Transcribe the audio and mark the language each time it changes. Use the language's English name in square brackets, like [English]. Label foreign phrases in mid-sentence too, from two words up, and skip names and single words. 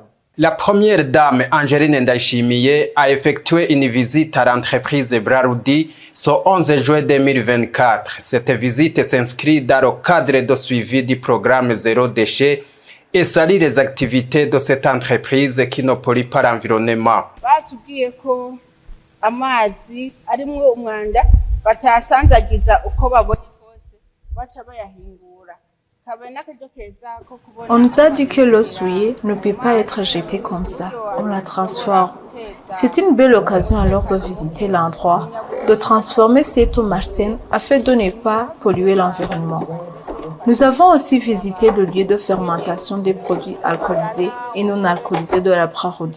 [French] La première dame, Angeline Ndayishimiye, a effectué une visite à l'entreprise Braroudi ce 11 juin 2024. Cette visite s'inscrit dans le cadre de suivi du programme Zéro déchet et salue les activités de cette entreprise qui ne pollue pas l'environnement. [Rundi] Batubwiye ko amazi arimwo umwanda batasanzagiza uko babonye kose baca bayahingura. [French] On nous a dit que l'eau souillée ne peut pas être jetée comme ça. On la transforme. C'est une belle occasion alors de visiter l'endroit, de transformer cette eau malsaine afin de ne pas polluer l'environnement. Nous avons aussi visité le lieu de fermentation des produits alcoolisés et non alcoolisés de la Braroudi.